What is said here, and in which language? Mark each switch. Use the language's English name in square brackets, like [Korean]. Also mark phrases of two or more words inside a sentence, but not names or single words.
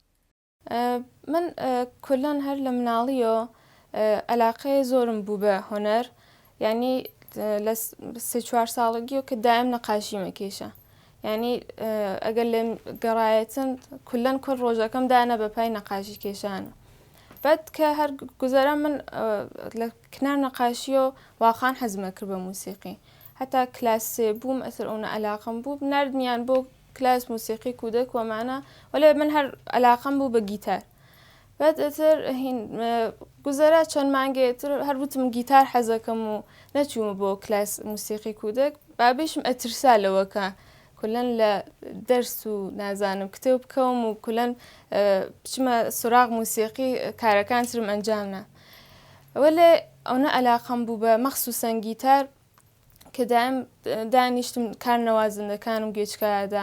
[Southern Kurdish] من کولان هەر لە مناڵیەوە عەلاقەی زۆرم بوو بە هۆنەر، یعنی لە 3-4 ساڵگیەوە کە دایم نەقاشی مەکێشە، یعنی ئەگەر لێم گەڕایەتن کولەن کۆر ڕۆژەکەم دانە بە پای نەقاشی کێشانە. بعد کە هەر گوزەرە من لە کنار نەقاشیەوە واقعان حەزمە کرد بە موسیقی، هەتا کلاس 3 بووم ئەتر ئەوە عەلاقەم بوو نردمیان بۆ [Persian] کلاس موسیقی کودک [Southern Kurdish] وەمانە، وەلێ من هەر عەلاقەم بوو بە گیتار. بعد ئەتر گوزەرە چەند مانگێتر هەر وتم گیتار حەزەکەم و نەچوومە بۆ [Persian] کلاس موسیقی کودک، [Southern Kurdish] بابیشم ئەترسا لەوەکە کولەن لە دەرس و نازانم کتێب بکەوم و کولەن بچمە سوراغ موسیقی کارەکان ترم ئەنجامنا. وەلێ ئەوە عەلاقەم بوو بە مەخسووسەن گیتار کە دایم دانیشتم کار نەوازەندەکانم گوێچکەدا.